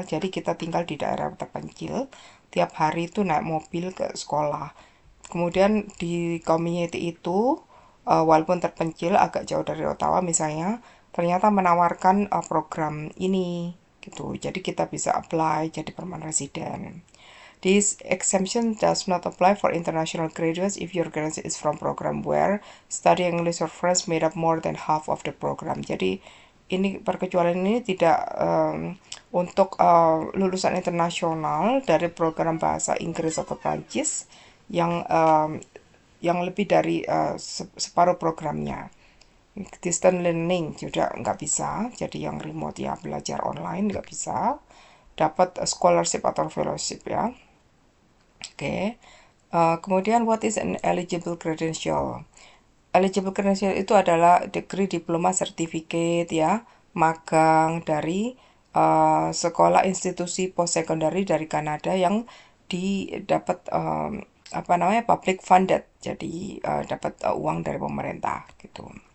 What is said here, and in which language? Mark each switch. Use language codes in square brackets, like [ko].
[id] Jadi kita tinggal di daerah terpencil, tiap hari itu naik mobil ke sekolah. Kemudian di community itu walaupun terpencil agak jauh dari Ottawa misalnya, ternyata menawarkan program ini gitu. Jadi kita bisa apply jadi permanent resident. [en] This exemption does not apply for international graduates if your graduate is from program where studying English or French made up more than half of the program. [id] Jadi ini perkecualian ini tidak untuk lulusan internasional dari program bahasa Inggris atau Prancis yang lebih dari separuh programnya. Distance learning juga nggak bisa, jadi yang remote ya belajar online nggak bisa dapat scholarship atau fellowship ya. Oke. [en] Kemudian what is an eligible credential? [id] Eligible credential itu adalah degree, diploma, certificate ya, magang dari sekolah institusi post secondary dari Kanada yang didapat apa namanya public funded, jadi dapat uang dari pemerintah gitu.